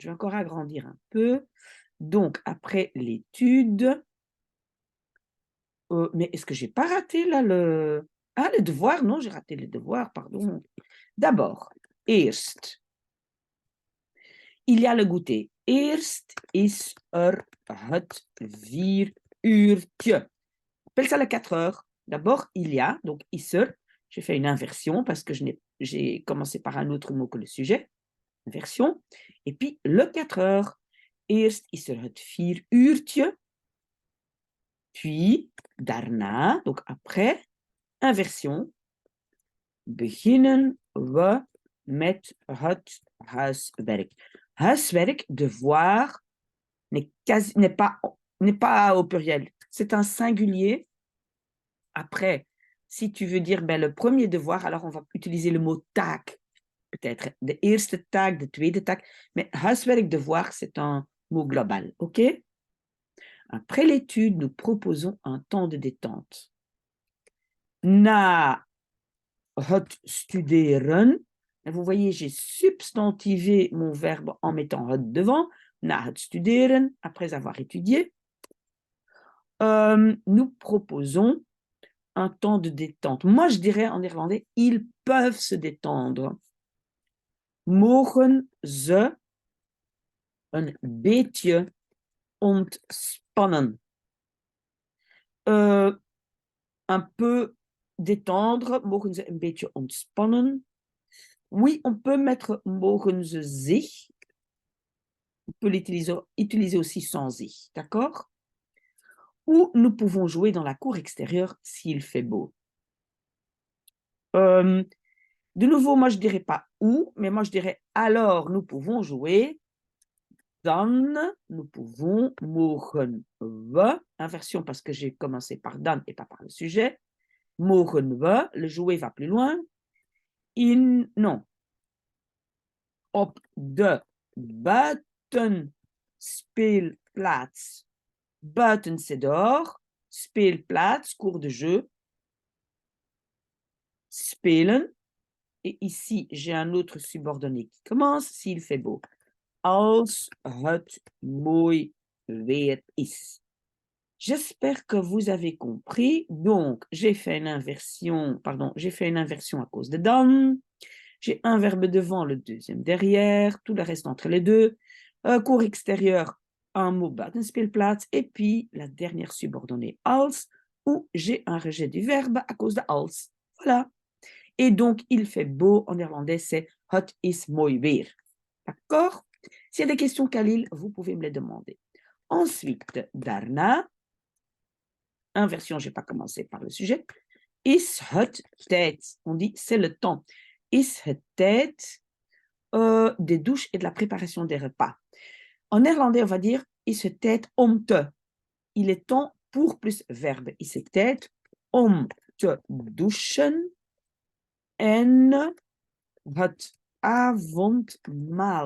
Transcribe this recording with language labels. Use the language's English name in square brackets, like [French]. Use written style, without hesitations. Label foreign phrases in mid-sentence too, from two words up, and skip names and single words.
[French] Je vais encore agrandir un peu. Donc, après l'étude, mais est-ce que j'ai pas raté là le... Ah, le devoir? Non, j'ai raté le devoir, pardon. D'abord, eerst. Il y a le goûter. [Dutch] Eerst is het 4 uurtje. [French] Appelle ça le 4 heures. D'abord, il y a, donc is J'ai fait une inversion parce que j'ai commencé par un autre mot que le sujet. Inversion. Et puis, le 4 heures. [Dutch] Eerst is het 4 uurtje. [French] Puis, daarna, donc après, inversion. [Dutch] Beginnen we met het huiswerk. Huiswerk, [French] devoir, n'est pas au pluriel. C'est un singulier. Après, si tu veux dire le premier devoir, alors on va utiliser le mot taak. [Dutch] Peut-être de eerste taak, de tweede taak. [French] Mais huiswerk, devoir, c'est un mot global. OK? Après l'étude, nous proposons un temps de détente. [Dutch] Na het studeren. [French] Et vous voyez, j'ai substantivé mon verbe en mettant het devant. [Dutch] Na het studeren, [French] après avoir étudié. Nous proposons un temps de détente. Moi, je dirais en néerlandais, ils peuvent se détendre. [Dutch] Mogen ze een beetje ontspannen. [French] Un peu détendre, [Dutch] mogen ze een beetje ontspannen. [French] Oui, on peut mettre [Dutch] mogen ze zich. [French] On peut utiliser aussi sans zich, d'accord? Ou nous pouvons jouer dans la cour extérieure s'il fait beau. De nouveau, moi je dirais pas ou, mais moi je dirais alors nous pouvons jouer. Dan, nous pouvons, [Dutch] mogen we, [French] inversion parce que j'ai commencé par dan et pas par le sujet. [Dutch] Mogen we, [French] le jouer va plus loin. Non. [Dutch] Op de buitenspeelplaats. Buiten, [French] c'est dehors. Speelplaats, cours de jeu. [Dutch] Spelen. [French] Et ici, j'ai un autre subordonné qui commence s'il fait beau. [Dutch] Als het mooi weer is. [French] J'espère que vous avez compris. Donc, j'ai fait une inversion à cause de dan. J'ai un verbe devant, le deuxième derrière, tout le reste entre les deux. Cours extérieur, un mot buitenspeelplaats. Et puis, la dernière subordonnée, als, où j'ai un rejet du verbe à cause de als. Voilà. Et donc, il fait beau, en néerlandais, c'est [Dutch] het is mooi weer. [French] D'accord? S'il y a des questions, Khalil, vous pouvez me les demander. Ensuite, daarna, inversion, je n'ai pas commencé par le sujet. [Dutch] Is het tijd? [French] On dit c'est le temps. [Dutch] Is het tijd [French] des douches et de la préparation des repas? En néerlandais, on va dire [Dutch] is het tijd om te. [French] Il est temps pour plus verbe. [Dutch] Is het tijd om te douchen en het avondmaal.